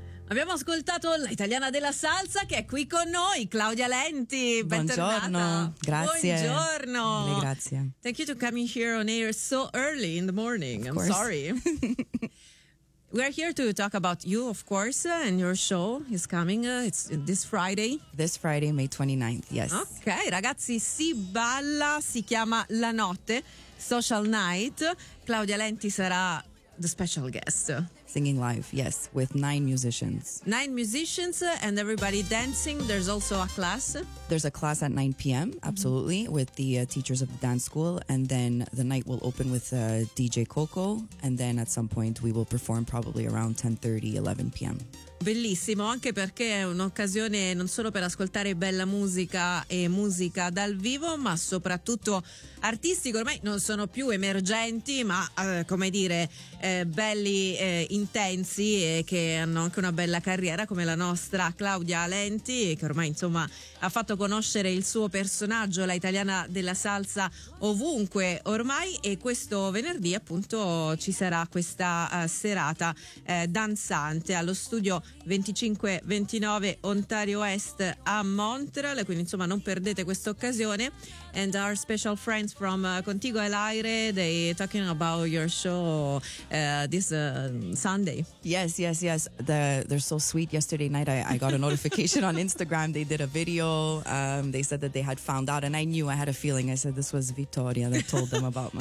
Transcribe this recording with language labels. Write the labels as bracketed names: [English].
[Italian] Abbiamo ascoltato l'italiana della salsa che è qui con noi, Claudia Lenti. Buongiorno. Grazie. Buongiorno. Grazie. [English] Thank you to coming here on air so early in the morning. Of course. I'm sorry. We're here to talk about you, of course, and your show is coming. It's this Friday. This Friday, May 29th, yes. [Italian] Ok, ragazzi, si balla, si chiama La Notte, Social Night. [English] Claudia Lenti [Italian] sarà [English] the special guest. Singing live, yes, with nine musicians. Nine musicians and everybody dancing. There's also a class. There's a class at 9 p.m., absolutely, mm-hmm. with the teachers of the dance school. And then the night will open with DJ Coco. And then at some point we will perform probably around 10:30, 11 p.m. [Italian] Bellissimo, anche perché è un'occasione non solo per ascoltare bella musica e musica dal vivo, ma soprattutto artisti che ormai non sono più emergenti, ma come dire, belli, intensi e che hanno anche una bella carriera, come la nostra Claudia Lenti, che ormai insomma ha fatto conoscere il suo personaggio, la italiana della salsa, ovunque ormai. E questo venerdì appunto ci sarà questa serata danzante allo studio 2529 Ontario Est a Montreal, quindi insomma non perdete questa occasione. [English] And our special friends from Contigo all'Aire, they talking about your show this Sunday. Yes. They're so sweet. Yesterday night I got a notification on Instagram. They did a video. They said that they had found out, and I knew, I had a feeling. I said this was Vittoria that told them about my